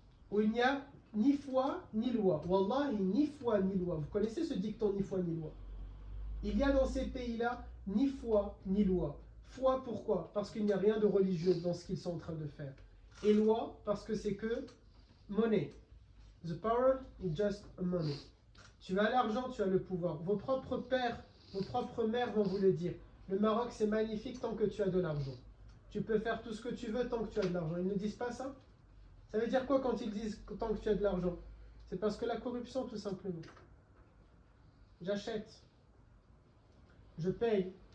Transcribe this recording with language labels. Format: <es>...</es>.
<fr>Où il n'y a ni foi ni loi. Wallahi, ni foi ni loi. Vous connaissez ce dicton, ni foi ni loi? Il y a dans ces pays-là ni foi ni loi. Foi, pourquoi? Parce qu'il n'y a rien de religieux dans ce qu'ils sont en train de faire. Et loi, parce que c'est que monnaie.</fr> <en>The power is just a money.</en> <fr>Tu as l'argent, tu as le pouvoir. Vos propres pères, vos propres mères vont vous le dire. Le Maroc, c'est magnifique tant que tu as de l'argent. Tu peux faire tout ce que tu veux tant que tu as de l'argent. Ils ne disent pas ça? Ça veut dire quoi quand ils disent tant que tu as de l'argent? C'est parce que la corruption, tout simplement. J'achète. Je paye.</fr>